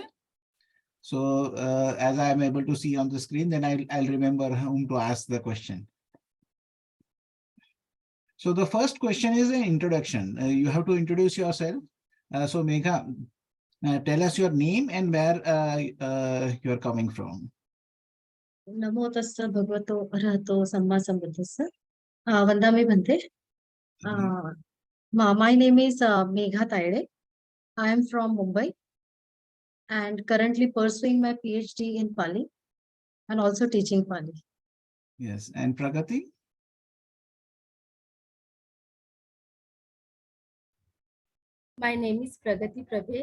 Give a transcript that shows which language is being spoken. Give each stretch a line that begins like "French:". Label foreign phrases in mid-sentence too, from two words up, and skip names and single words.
English: So as I am able to see on the screen, then I'll remember whom to ask the question. So the first question is an introduction. You have to introduce yourself. So Megha, tell us your name and where you are coming from.
Pali: Namo tassa bhagavato arahato samma sambuddhassa. Vandami Bhante.
English: My name is Megha Taide. I am from Mumbai and currently pursuing my PhD in Pali and also teaching Pali. Yes, and Pragati? My name is Pragati Prabhe.